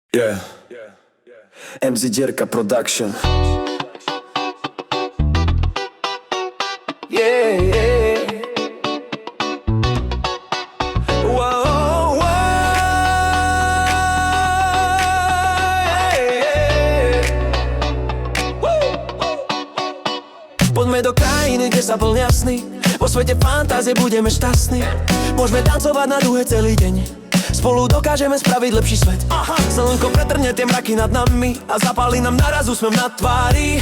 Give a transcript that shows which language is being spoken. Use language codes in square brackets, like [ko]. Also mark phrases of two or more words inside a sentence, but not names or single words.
[en] Yeah. MZ Dierka Production. Yeah, yeah. Wow, wow. Yeah, yeah. [sk] Poďme do krajiny, kde sa plnia sny. Vo svete fantázie budeme šťastní. Môžeme tancovať na duhe celý deň. Spolu dokážeme spraviť lepší svet. Slnko pretrhne tie mraky nad nami a zapálí nám naraz úsmev na tvári.